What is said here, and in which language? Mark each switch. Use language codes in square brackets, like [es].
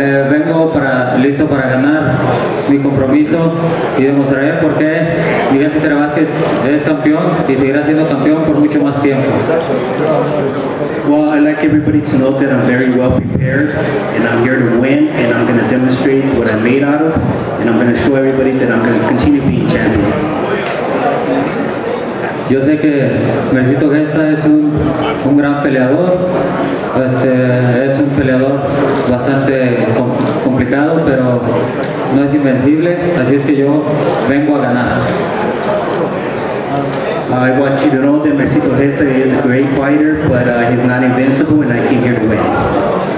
[es] Vengo listo para ganar mi compromiso y demostraré por qué Miguel Angel Vazquez es campeón y seguirá siendo campeón por mucho más tiempo. [en] Well, I'd like everybody to know that I'm very well prepared and I'm here to win and I'm going to demonstrate what I'm made out of and I'm going to show everybody that I'm going to continue being champion. [es] Yo sé que Mercito Gesta es un gran peleador, es un peleador bastante complicado, pero no es invencible, así es que yo vengo a ganar. [en] I want you to know that Mercito Gesta is a great fighter, but he's not invincible and I came here to win.